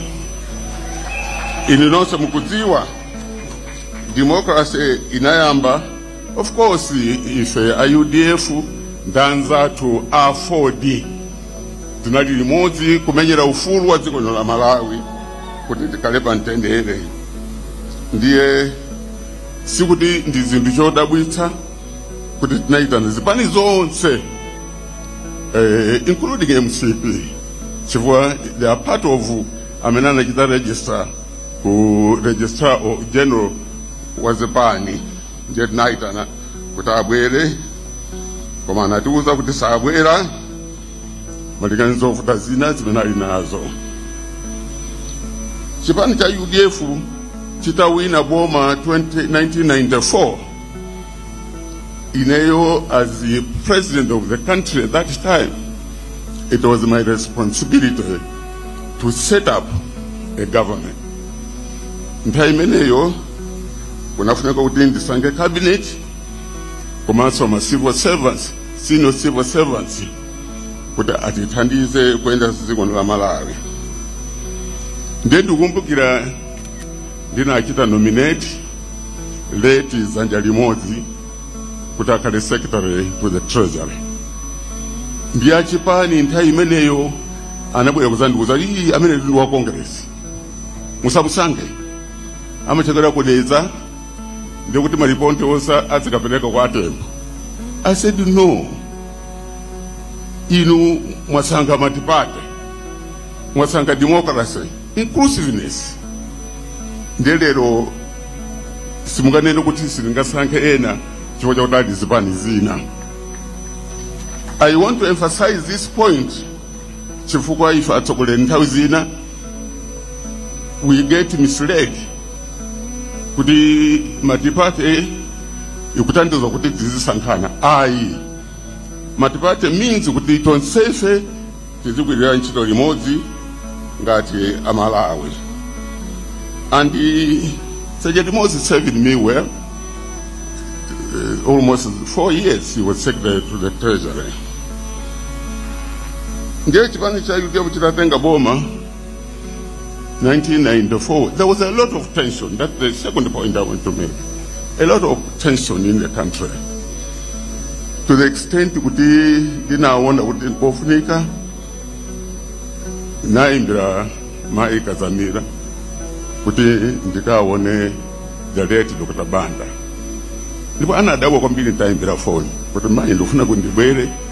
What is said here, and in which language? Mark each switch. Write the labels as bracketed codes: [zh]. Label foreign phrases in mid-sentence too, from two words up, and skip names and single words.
[ny] Inu nonse mukudziwa democracy inayamba, [en] of course, [ny] ife a UDF ndanzathu a 4D tinali limodzi kumenyera ufulu wa dziko la Malawi kuti tikale pa mtendere. Ndiye sikuti ndi zinthu chodabwitsa kuti tinayitana zipani zonse including MCP chifukwa [en] they are part of [ny] amene anachita register ku [en] registrar general [ny] wa zipani. Ndiye tinayitana kuti abwere koma anatiuza kuti sabwera malinganizo zovuta zina zimene ali nazo. Chipani cha UDF chitawina boma 1994. Ineyo, [en] as the president of the country at that time, it was my responsibility to set up a government. [ny] Nthawi imeneyo kunafuneka kuti ndisange cabinet komanso ma [en] civil servants, senior civil servants, [ny] kuti atithandize kuyenda dziko la Malawi. Ndiye ndikumbukira ndinachita nominate late Zanja Limodzi kuti akhale [en] secretary to the treasury. [ny] Ndiye chipani nthawi imeneyo anabwera kuzandiuza iyi amene ndi wa congress musamusange amachakira kudeza ndiye kuti mariponte osa azikapeleka kwa Atembo. [en] I said no, [ny] inu mwasanga matipate, mwasanga democracy, inclusiveness. Ndelero simunganene kuti silingasankhe ena chifukwa chakuti zipani zina. [en] I want to emphasize this point [ny] chifukwa ife atsogoleri nthawi zina [en] we get misled [ny] kuti matipate ikutandiza kuti tizisankhana. Ayi, matipate means kuti tonsefe tizigwirira ntchito limodzi ngati Amalawi. [en] And Sergeant Moses served me well. Almost 4 years he was secretary to the treasury. [ny] Ndiye chipani cha UDF chitatenga boma 1994. [en] There was a lot of tension. That's the second point I want to make. A lot of tension in the country. To the extent [ny] kuti ndinaona kuti pofunika naimbira Mai Kazamira kuti ndikaone Jareti Dr. Banda. Ndipo anadabwa kwambiri ntaimbira phone kuti manje ndofuna kuti ndibwere.